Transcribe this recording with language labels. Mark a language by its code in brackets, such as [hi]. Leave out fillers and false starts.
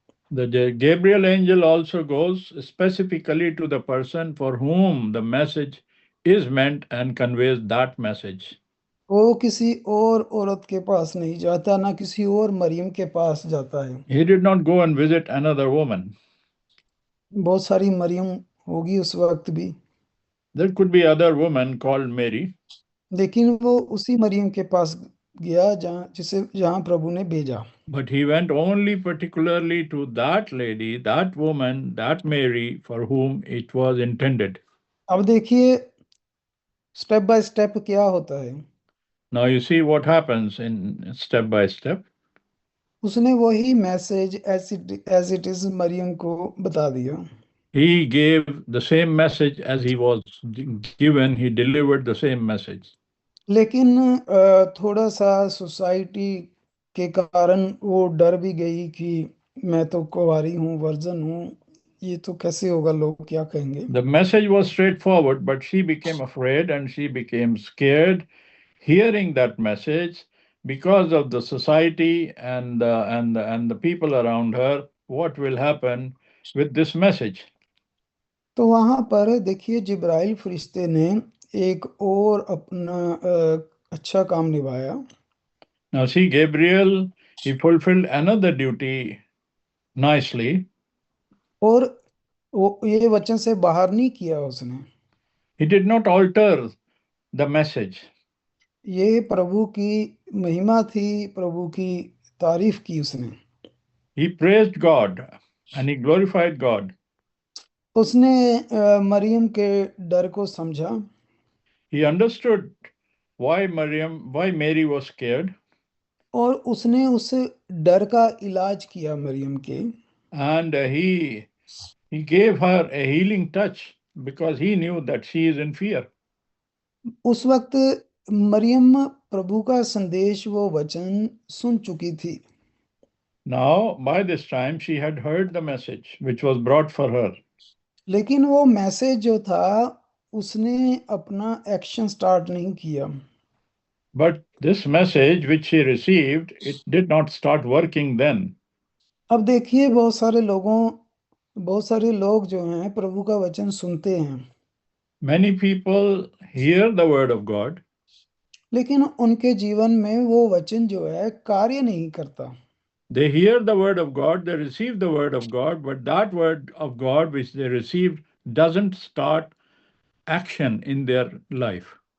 [en] The Gabriel angel also goes specifically to the person for whom the message is meant and conveys that message. [hi] वो किसी और औरत के पास नहीं जाता, ना किसी और मरियम के पास जाता है। [en] He did not go and visit another woman. [hi] बहुत सारी मरियम होगी उस वक्त भी, [en] There could be other woman called Mary, [hi] लेकिन वो उसी मरियम के पास गया जहाँ प्रभु ने भेजा। [en] but he went only particularly to that lady, that woman, that Mary for whom it was intended. [hi] अब देखिए स्टेप बाय स्टेप क्या होता है। [en] Now you see what happens in step by step. [hi] उसने वही message [en] as it is [hi] Maryam को बता दिया। [en] He gave the same message as he was given, he delivered the same message. [hi] लेकिन थोड़ा सा सोसाइटी के कारण वो डर भी गई कि मैं तो कुंवारी हूँ, वर्जन हूँ, ये तो कैसे होगा, लोग क्या कहेंगे। [en] The message was straightforward, but she became afraid and she became scared hearing that message because of the society and the people around her. What will happen with this message? [hi] तो वहां पर देखिए जिब्राइल फरिश्ते ने एक और अपना अच्छा काम निभाया। [en] Now see, Gabriel, he fulfilled another duty nicely. [hi] और वो ये वचन से बाहर नहीं किया उसने। [en] He did not alter the message. [hi] ये प्रभु की महिमा थी, प्रभु की तारीफ की उसने। [en] He praised God and he glorified God. [hi] उसने मरियम के डर को समझा, [en] He understood why Mary was scared, [hi] और उसने उस डर का इलाज किया मरियम के। [en] and he gave her a healing touch because he knew that she is in fear. [hi] उस वक्त मरियम प्रभु का संदेश, वो वचन सुन चुकी थी। [en] Now, by this time, she had heard the message which was brought for her. [hi] लेकिन वो मैसेज जो था उसने अपना एक्शन स्टार्ट नहीं किया। [en] But this message which she received, it did not start working then. [hi] अब देखिए बहुत सारे लोग जो हैं प्रभु का वचन सुनते हैं, [en] Many people hear the word of God, [hi] लेकिन उनके जीवन में वो वचन जो है कार्य नहीं करता। [en] they hear the word of God, they receive the word of God, but that word of God which they received doesn't start action in their life.